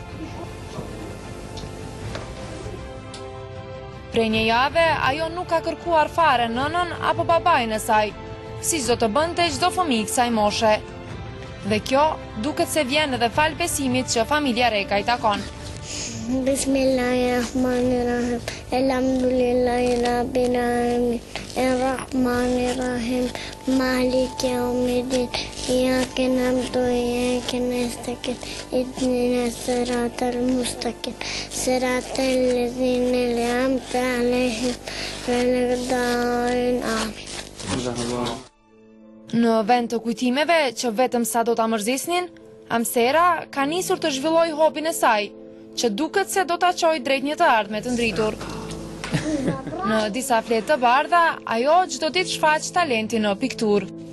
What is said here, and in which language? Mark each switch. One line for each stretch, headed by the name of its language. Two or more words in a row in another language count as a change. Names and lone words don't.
Albanian: Prej një jave, ajo nuk ka kërkuar fare nënën apo babajnë e saj, si çdo të bënte çdo fëmijë kësaj moshe. Dhe kjo duket se vjen edhe fal besimit që familja Reka i takon.
Arabic: بسم الله الرحمن الرحيم الحمد لله رب العالمين. الرحمن الرحيم مالك يوم الدين. إياك نعبد وإياك نستعين. اهدنا الصراط المستقيم صراط الذين أنعمت عليهم غير المغضوب عليهم.
Albanian: Në vend të kujtimeve që vetëm sa do ta mërzisnin, Amsera ka nisur të zhvillojë hobin e saj, që duket se do ta çojë drejt një të ardhme të ndritur. Në disa fletë të bardha, ajo çdo ditë shfaq talentin në pikturë.